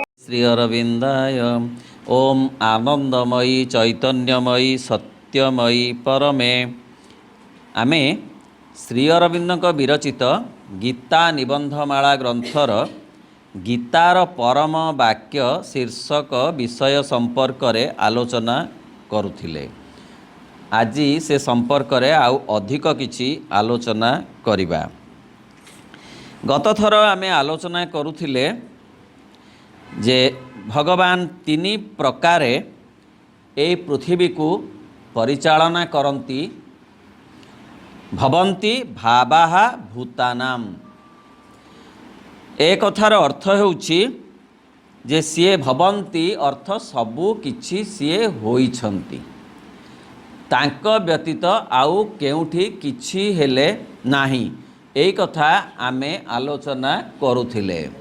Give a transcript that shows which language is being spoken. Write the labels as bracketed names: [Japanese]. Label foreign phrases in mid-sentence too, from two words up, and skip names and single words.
[Sanskrit] श्री अरविंदाय। ओम आनंदमयी चैतन्यमयी सत्यमयी परमे। [Odia] ଆମେ ଶ୍ରୀ ଅରବିନ୍ଦ ବିରଚିତ ଗୀତା ନିବନ୍ଧମାଳା ଗ୍ରନ୍ଥର ଗୀତାର ପରମ ବାକ୍ୟ ଶୀର୍ଷକ ବିଷୟ ସମ୍ପର୍କରେ ଆଲୋଚନା କରୁଥିଲେ। ଆଜି ସେ ସମ୍ପର୍କରେ ଆଉ ଅଧିକ କିଛି ଆଲୋଚନା କରିବା। ଗତ ଥର ଆମେ ଆଲୋଚନା କରୁଥିଲେ ଯେ ଭଗବାନ ତିନି ପ୍ରକାର ଏ ପୃଥିବୀକୁ ପରିଚାଳନା କରନ୍ତି। [Sanskrit] भवन्ति भावाः भूतानाम। [Odia] ଏ କଥାର ଅର୍ଥ ହେଉଛି ଯେ ସିଏ ଭବନ୍ତି ଅର୍ଥ ସବୁ କିଛି ସିଏ ହୋଇଛନ୍ତି, ତାଙ୍କ ବ୍ୟତୀତ ଆଉ କେଉଁଠି କିଛି ହେଲେ ନାହିଁ। ଏ କଥା ଆମେ ଆଲୋଚନା କରୁଥିଲେ।